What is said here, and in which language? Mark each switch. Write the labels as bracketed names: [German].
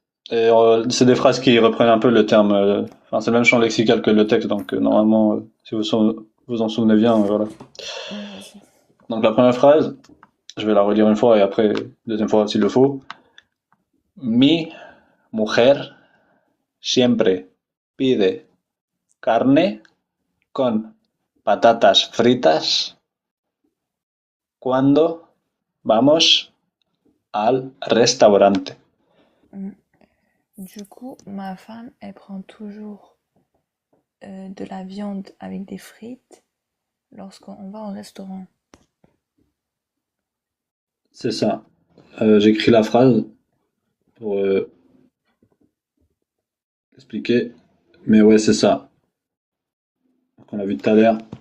[French] Et c'est des phrases qui reprennent un peu le terme. Enfin, c'est le même champ lexical que le texte, donc normalement, si vous en souvenez bien, voilà. Donc la première phrase, je vais la relire une fois et après, deuxième fois s'il le faut. [Spanish] Mi mujer siempre pide carne con patatas fritas cuando vamos al restaurante. [French] Du coup, ma femme, elle prend toujours de la viande avec des frites lorsqu'on va au restaurant. C'est ça. J'écris la phrase pour expliquer. Mais ouais, c'est ça. On l'a vu tout à l'heure.